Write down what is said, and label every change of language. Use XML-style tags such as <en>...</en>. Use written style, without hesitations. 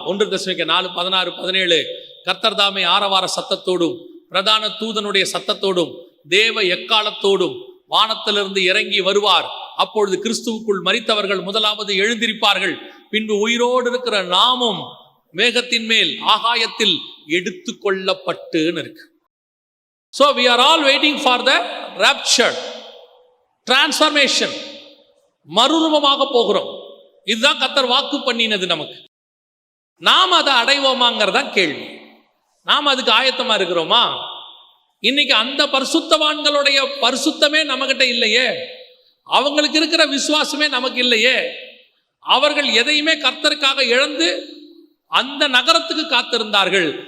<ta>1 தெசலோனிக்கேயர் 4:16-17 கர்த்தர் தாமே ஆரவார சத்தத்தோடும் பிரதான தூதனுடைய சத்தத்தோடும் தேவ எக்காலத்தோடும் வானத்திலிருந்து இறங்கி வருவார். அப்பொழுது கிறிஸ்துவுக்குள் மரித்தவர்கள் முதலாவது எழுந்திருப்பார்கள். பின்பு உயிரோடு இருக்கிற நாமும் மேகத்தின் மேல் ஆகாயத்தில் எடுத்துக்கொள்ளப்பட்டுன்னு இருக்கு.</ta> <en>So we are all waiting for the rapture, transformation.</en> <ta>மறுரூபமாக போகிறோம். இதுதான் கர்த்தர் வாக்கு பண்ணினது நமக்கு. நாம் அதை அடைவோமாங்கிறதா கேள்வி. நாம் அதுக்கு ஆயத்தமா இருக்கிறோமா? இன்னைக்கு அந்த பரிசுத்தவான்களுடைய பரிசுத்தமே நம்மகிட்ட இல்லையே. அவங்களுக்கு இருக்கிற விசுவாசமே நமக்கு இல்லையே. அவர்கள் எதையுமே கர்த்தருக்காக இழந்து அந்த நகரத்துக்கு காத்திருந்தார்கள்.</ta>